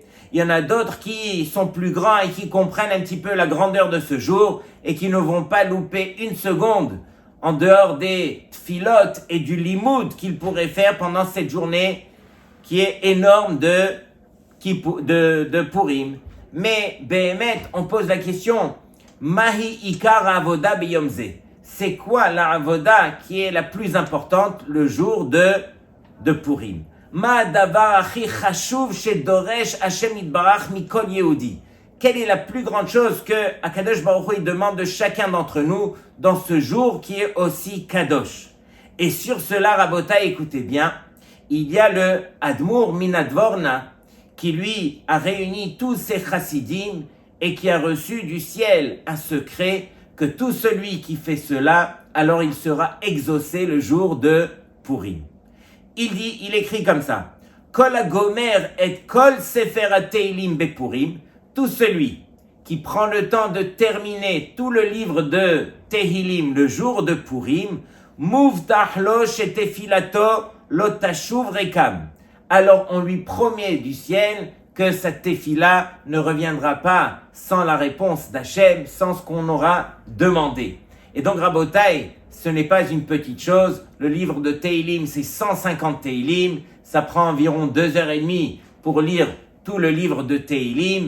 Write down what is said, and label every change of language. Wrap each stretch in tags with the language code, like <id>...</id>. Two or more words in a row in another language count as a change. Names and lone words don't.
<fr>Il y en a d'autres qui sont plus grands et qui comprennent un petit peu la grandeur de ce jour et qui ne vont pas louper une seconde en dehors des tfilotes et du limoud qu'ils pourraient faire pendant cette journée qui est énorme de Purim. Mais, Behemet, on pose la question,</fr> <he>מהי עיקר עבודה ביום זה.</he> <fr>C'est quoi la Avoda qui est la plus importante le jour de Purim?</fr> <he>מה דבר הכי חשוב שדורש השם יתברך מכל יהודי.</he> <fr>Quelle est la plus grande chose que</fr> <he>הקדוש ברוך הוא</he> <fr>demande de chacun d'entre nous dans ce jour qui est aussi Kadosh? Et sur cela, Rabotai, écoutez bien, il y a le Admour Minadvorna qui lui a réuni tous ses chassidim et qui a reçu du ciel un secret que tout celui qui fait cela, alors il sera exaucé le jour de Purim. Il écrit comme ça,</fr> <he>כל הגומר את כל ספר התהילים בפורים,</he> <fr>tout celui qui prend le temps de terminer tout le livre de Tehilim le jour de Purim,</fr> <he>מובטח לו שתפילתו לא תשוב ריקם.</he> <fr>Alors on lui promet du ciel que sa tefila ne reviendra pas sans la réponse d'Hachem, sans ce qu'on aura demandé. Et donc Rabotai, ce n'est pas une petite chose. Le livre de Teilim, c'est 150 Teilim. Ça prend environ 2h30 pour lire tout le livre de Teilim.</fr>